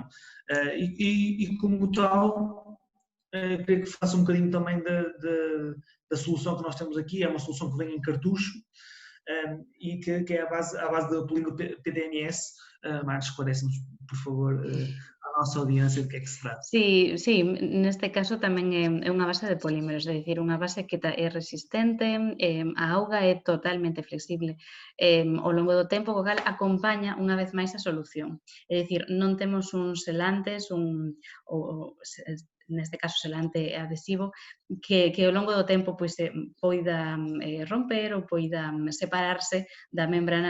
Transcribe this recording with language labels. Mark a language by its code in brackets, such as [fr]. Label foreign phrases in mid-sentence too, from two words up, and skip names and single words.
[pt] E como tal, queria que faça um bocadinho também da solução que nós temos aqui. É uma solução que vem em cartucho e que é à base da polígono PDMS. Marcos, esclarece-nos, por favor, a nossa audiência de que é que se trata. [gl] Sí, neste caso tamén é unha base de polímeros, é dicir, unha base que é resistente, a auga é totalmente flexible ao longo do tempo, co cal acompaña unha vez máis a solución. É dicir, non temos uns selantes, neste caso selante adhesivo, que ao longo do tempo pois, poida romper ou poida separarse da membrana.